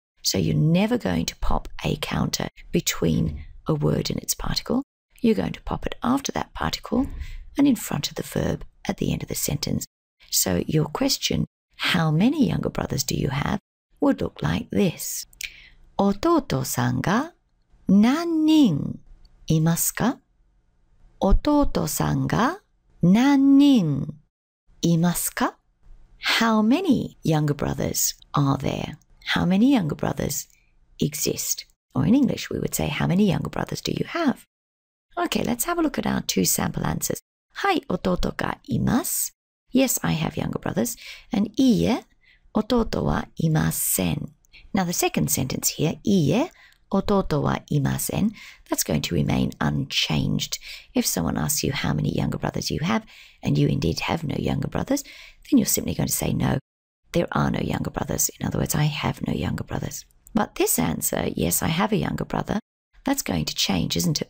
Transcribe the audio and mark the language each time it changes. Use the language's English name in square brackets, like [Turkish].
[English] So you're never going to pop a counter between a word and its particle. You're going to pop it after that particle and in front of the verb at the end of the sentence. So your question, how many younger brothers do you have, would look like this. [Japanese] 弟さんが何人いますか? 弟さんが何人いますか? [English] How many younger brothers are there? How many younger brothers exist? Or in English, we would say, how many younger brothers do you have? Okay, let's have a look at our 2 sample answers. [Japanese] はい、弟がいます. [English] Yes, I have younger brothers. And [Japanese] いいえ、弟はいません. [English] Now the second sentence here, [Japanese] いいえ、弟はいません, [English] that's going to remain unchanged. If someone asks you how many younger brothers you have, and you indeed have no younger brothers, then you're simply going to say no, there are no younger brothers. In other words, I have no younger brothers. But this answer, yes, I have a younger brother, that's going to change, isn't it?